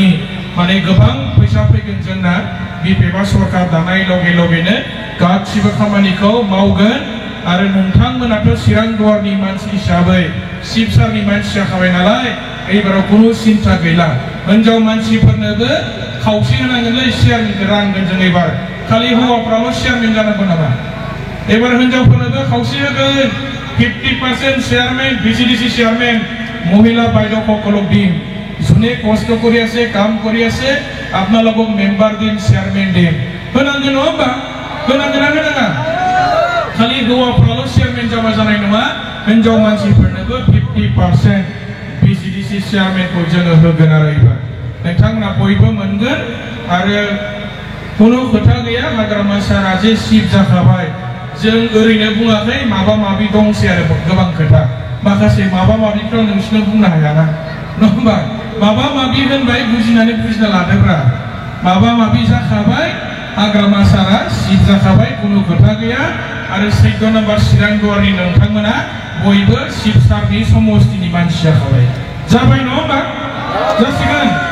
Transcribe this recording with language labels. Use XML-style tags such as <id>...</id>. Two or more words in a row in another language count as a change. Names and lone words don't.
<brx>माने गोबां फैसा फैगोन जोंना बिपिएफआ सरकार दानाय लगे लगेनो गासिबो खामानिखौ मावगोन आरो नोंथांमोनाथ' चिरां दुवारनि मानसि हिसाबै शिबसारनि मानसि जाखाबाय नालाय एबाराव कुनु सिन्था गैला हिनजाव मानसिफोरनोबो खावसे होनांगोनलै चेयारमेनखौ रानगोन जों एबार खालि हौवाफ्राल' चेयारमेन जानांगौ नामा एबार हिनजावफोरनोबो खावसे होगोन</brx> <as>50% চেয়ারম্যান বিজিডিসি চেয়ারম্যান মহিলা বাইদেউ সকলক দিম যোনে কষ্ট কৰি আছে কাম কৰি আছে আপোনালোকক মেম্বাৰ দিম চেয়ারম্যান দিম</as> <brx>होनांगोन नङा होमबा होनांगोन ना होनाङा खालि हौवाफ्राल' चेयारमेन जाबा जानाय नङा हिनजाव मानसिफोरनोबो 50% बिजिडिसि चेयारमेनखौ जोङो होगोन आरो एबार नोंथांमोना बयबो मोनगोन आरो कुनु खोथा गैया हाग्रामा सारा जे सिफ जाखाबाय जों ओरैनो बुङाखै माबा माबि दंसै आरो गोबां खोथा माखासे माबा माबिखौ नोंसिनो बुंनो हायाना नङा होमबा माबा माबि होनबाय बुजिनानै बुजिना लादोब्रा माबा माबि जाखाबाय हाग्रामा सारा सिफ जाखाबाय कुनु खोथा गैया आरो 14 नम्बर चिरां दुवारनि नोंथांमोना बयबो सिफ सारनि समस्तिनि मानसि जाखाबाय जाबाय नङा होमबा जासिगोन</brx>